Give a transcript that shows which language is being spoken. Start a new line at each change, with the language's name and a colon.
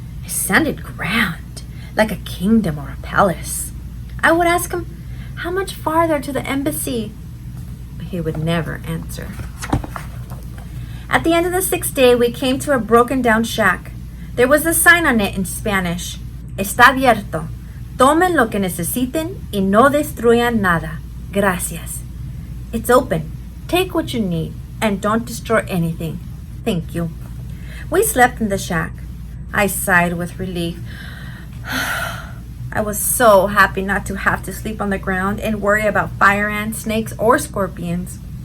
English: It sounded grand, like a kingdom or a palace. I would ask him, "How much farther to the embassy?" But he would never answer. At the end of the 6th day, we came to a broken down shack. There was a sign on it in Spanish.
Spanish: "Está abierto. Tomen lo que necesiten y no destruyan nada. Gracias."
English: It's open. Take what you need and don't destroy anything. Thank you. We slept in the shack. I sighed with relief. I was so happy not to have to sleep on the ground and worry about fire ants, snakes, or scorpions.